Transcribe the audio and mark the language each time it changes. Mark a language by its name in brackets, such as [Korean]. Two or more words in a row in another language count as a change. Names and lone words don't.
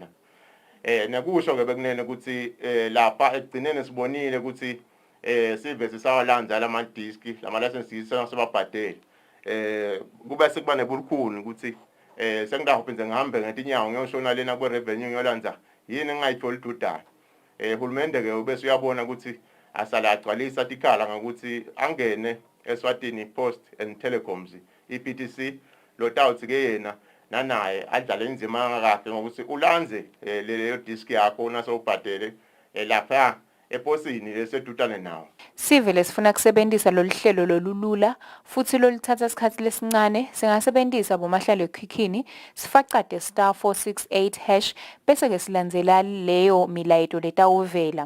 [Swati] Nekusho ke bekunene ukuthi lapha ekugcineni sibonile ukuthi sive sisawalandza lamadiski lama-licenses sebabhadele. Kube sekuba nebulukhuni ukuthi sengidahophenze ngihambe ngetinyawo ngiyoshona lena kwe-revenue ngiyolandza yini ngingayitholi idudana. Hulumende ke ubese uyabona ukuthi asala agcwalisa tikhala ngokuthi angene Eswatini Post and Telecoms i-PTC lotawuthi ke yena nanaye adlale inzima kahle ngokuthi ulandze leyo disk yakho unasowubhadele lapha eposini lesedutane nawo. Sive lesifuna kusebentisa loluhlelo lolulula futhi lolithatha isikhathi lesincane singasebentisa bomahlalo ekhikhini sifacade *468# bese ke silandzela leyo milayito letawuvela.